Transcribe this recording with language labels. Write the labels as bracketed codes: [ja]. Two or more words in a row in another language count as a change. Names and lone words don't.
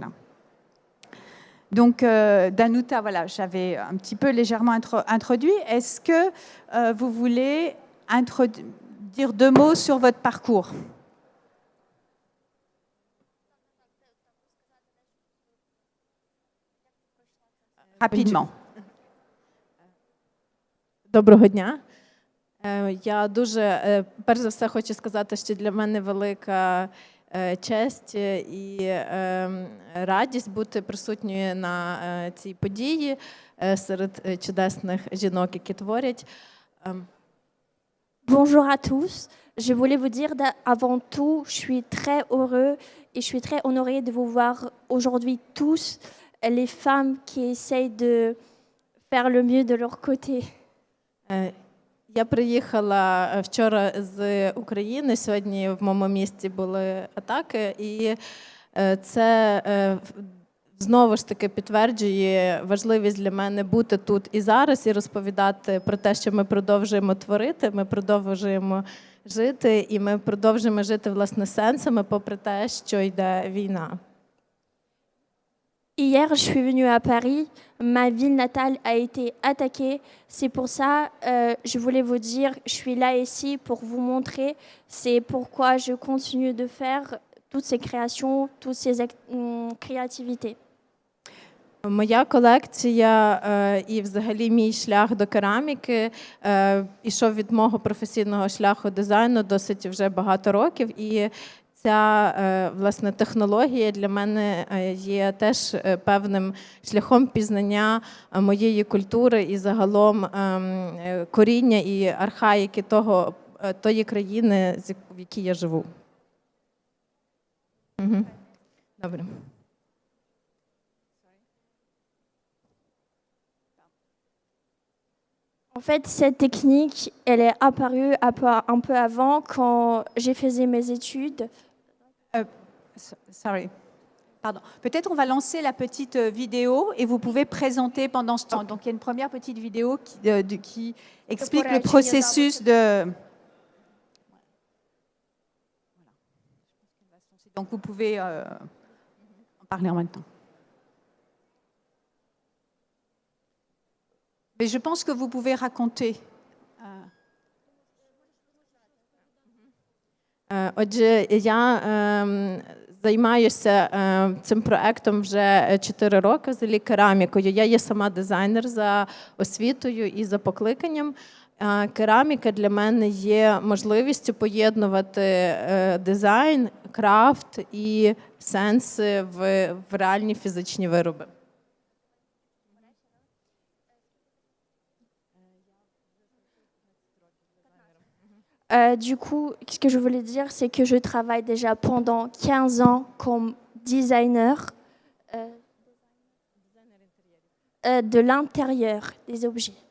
[fr] Donc, Danuta, voilà, j'avais un petit peu légèrement introduit. Est-ce que vous voulez dire deux mots sur votre parcours ? Rapidement. [uk] Доброго дня. Я дуже, перш за все, хочу сказати, що для мене велика честь і радість бути присутньою на цій події серед чудесних жінок, які творять. [fr] Bonjour à tous. Je voulais vous dire avant tout, je suis très heureux et je suis très honorée de vous voir aujourd'hui tous, les femmes qui essayent de faire le mieux de leur côté. [uk] Я приїхала вчора з України, сьогодні в моєму місті були атаки, і це знову ж таки підтверджує важливість для мене бути тут і зараз, і розповідати про те, що ми продовжуємо творити, ми продовжуємо жити, і ми продовжуємо жити, власне, сенсами, попри те, що йде війна. [fr] Hier, je suis venue à Paris. Ma ville natale a été attaquée. C'est pour ça, je voulais vous dire, je suis là ici pour vous montrer. C'est pourquoi je continue de faire toutes ces créations, toutes ces créativités. [uk] Моя колекція і взагалі мій шлях до кераміки ішов від мого професійного шляху дизайну досить вже багато років. І ця, власне, технологія для мене є теж певним шляхом пізнання моєї культури і загалом коріння і архаїки тої країни, в якій я живу. Добре. [fr] En fait, cette technique, elle est apparue un peu avant quand j'ai fait mes études. Sorry. Pardon. Peut-être on va lancer la petite vidéo et vous pouvez présenter pendant ce temps. Donc il y a une première petite vidéo qui explique le processus de... Donc vous pouvez en parler en même temps. Mais je pense que vous pouvez raconter. [uk] Отже, я займаюся цим проектом вже 4 роки, взагалі керамікою. Я є сама дизайнер за освітою і за покликанням. Кераміка для мене є можливістю поєднувати дизайн, крафт і сенси в реальні фізичні вироби. [fr] Du coup, ce que je voulais dire, c'est que je travaille déjà pendant 15 ans comme designer de l'intérieur des objets.